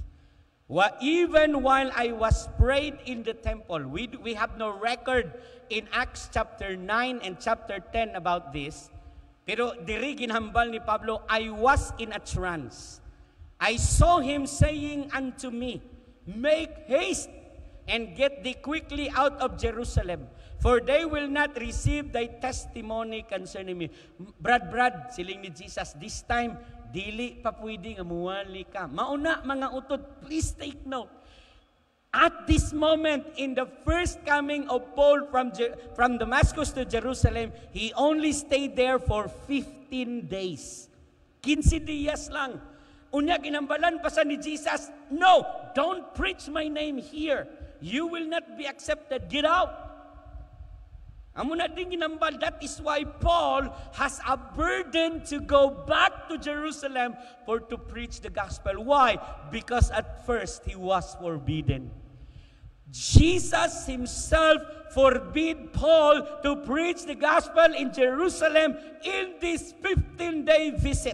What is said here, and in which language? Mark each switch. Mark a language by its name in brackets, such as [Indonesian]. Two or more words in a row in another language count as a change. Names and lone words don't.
[English] Even while I was prayed in the temple, we have no record in Acts chapter 9 and chapter 10 about this. [Hiligaynon] Pero diri ginhambal ni Pablo, [English] I was in a trance. I saw him saying unto me, make haste and get thee quickly out of Jerusalem, for they will not receive thy testimony concerning me. [Hiligaynon] Brad, siling ni Jesus, [English] this time, [Cebuano] dili pa pwede nga muwali ka. [Hiligaynon] Mauna, mga utod, [English] please take note. At this moment, in the first coming of Paul from Damascus to Jerusalem, he only stayed there for 15 days. [Hiligaynon] 15 días lang. Unya, ginambalan pa sa ni Jesus, no, [English] don't preach my name here. You will not be accepted. Get out. [Hiligaynon] Amo na din ginambal. [English] That is why Paul has a burden to go back to Jerusalem for to preach the gospel. Why? Because at first he was forbidden. Jesus himself forbid Paul to preach the gospel in Jerusalem in this 15-day visit.